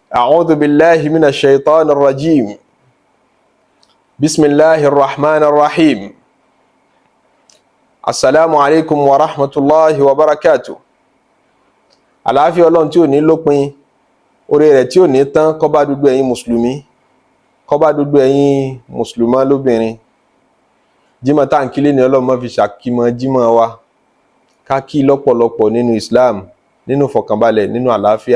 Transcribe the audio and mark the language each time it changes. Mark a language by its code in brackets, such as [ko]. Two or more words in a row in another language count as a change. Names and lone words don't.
[ar] أعوذ بالله من الشيطان الرجيم بسم الله الرحمن الرحيم السلام عليكم ورحمة الله وبركاته. [yo] àlàáfíà Ọlọ́run tí ò ní lópin, oore rẹ̀ tí ò ní tán kó bá gbogbo ẹ̀yin mùsùlùmí, kó bá gbogbo ẹ̀yin mùsùlùmá lóbìnrin. Jímọ̀ tá ń kí lénìí Ọlọ́run má fi ṣàkímọ̀ jímọ̀ wa, ká kí lọ́pọ̀lọpọ̀ nínú Islam, nínú fọkànbalẹ̀, nínú àlàáfíà.